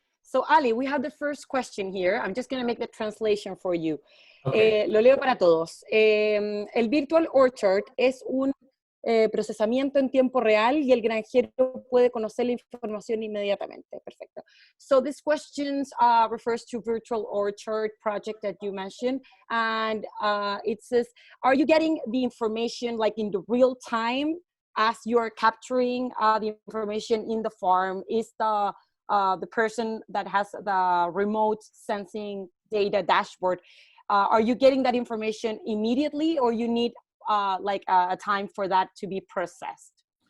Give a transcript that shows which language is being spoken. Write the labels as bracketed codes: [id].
[en] So Ali, we have the first question here. I'm just going to make the translation for you. Okay. [es] Lo leo para todos. El Virtual Orchard es un procesamiento en tiempo real y el granjero puede conocer la información inmediatamente. Perfecto. [en] So this question refers to Virtual Orchard project that you mentioned, and it says, are you getting the information like in the real time as you're capturing the information in the farm? Is the person that has the remote sensing data dashboard, are you getting that information immediately, or you need like a time for that to be processed?